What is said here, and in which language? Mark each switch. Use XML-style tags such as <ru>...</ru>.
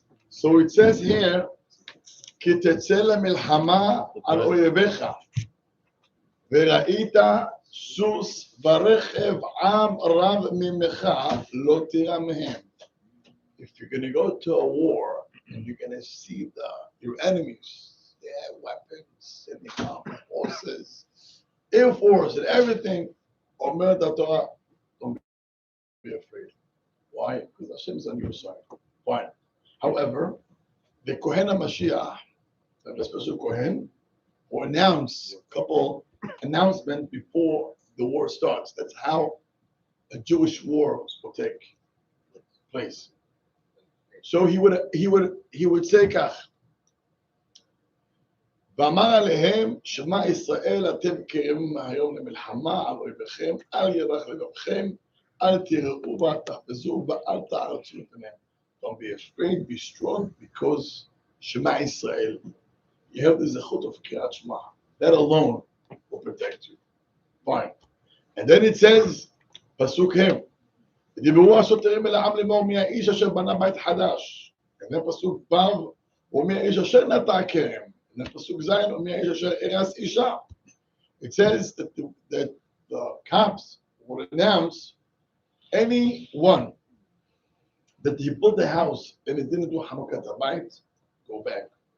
<en>So it says here,</en> <he>כי תצא למלחמה על אויביך, וראית סוס ורכב עם רב ממך, לא תירא מהם.</he> <en>If you're going to go to a war and you're going to see your enemies, they have weapons and they have horses, air force and everything,</en> <he>אומרת התורה,</he> <en>don't be afraid. Why? Because Hashem is on your side. Fine. However, the Kohen HaMashiach, the special Kohen, will announce a couple announcements before the war starts. That's how a Jewish war will take place. So he would say</en> <he>כך, ואמר עליהם, שמע ישראל, אתם קרבים היום למלחמה על אויביכם, אל ירך לבבכם, אל תיראו ואל תחפזו ואל תערצו לפניהם.</he> <en>Don't be afraid, be strong, because Shema Israel. You have the zechut of Kirat Shema. That alone will protect you. Fine. And then it says,</en> <he>פסוק הם, דיברו השוטרים אל העם לאמור, מי האיש אשר בנה בית חדש.</he> <en>And then</en> <he>פסוק ו', ומי האיש אשר נטע כרם.</he> <en>And then</en> <he>פסוק ז', ומי האיש אשר הרס אישה.</he> <en>It says that the cops will announce anyone that he built a house and he didn't do Hanukkah Tabayit, go back.</en>